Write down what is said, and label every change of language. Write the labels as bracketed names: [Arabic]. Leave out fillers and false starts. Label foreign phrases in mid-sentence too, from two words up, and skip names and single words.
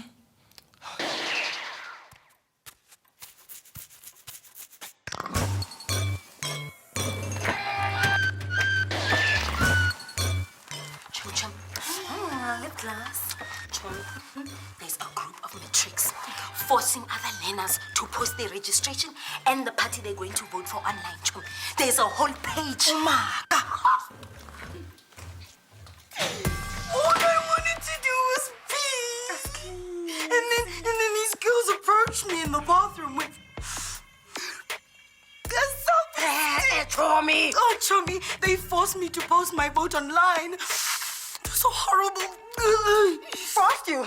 [English] There's a group of matrics forcing other learners to post their registration and the party they're going to vote for online. There's a whole page. All I wanted to do was pee. And then these girls approached me in the bathroom with... Chomi! Oh, Chomi, they forced me to post my vote online. It was so horrible. Forced you?